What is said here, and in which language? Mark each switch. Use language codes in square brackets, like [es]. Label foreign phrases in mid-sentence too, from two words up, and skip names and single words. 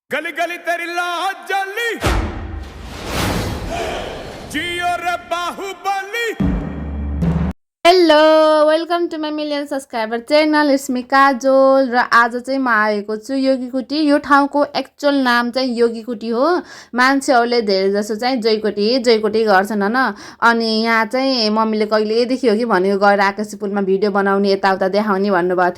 [hi] गली गली तेरी लाज जली जियो रे बाहुबली। [en] Hello welcome to my million subscriber channel it's me Kajol. [ne] र आज चाहिँ म आएको छु योगीकुटी। यो ठाउँको एक्चुअल नाम चाहिँ योगीकुटी हो। मान्छेहरूले धेरै जसो चाहिँ जयकोटी गर्छन् हैन। अनि यहाँ चाहिँ मम्मीले कहिलेदेखि हो कि भनेको गएर आकाशी पुलमा भिडियो बनाउने यताउता देखाउने भन्नुभएको थियो।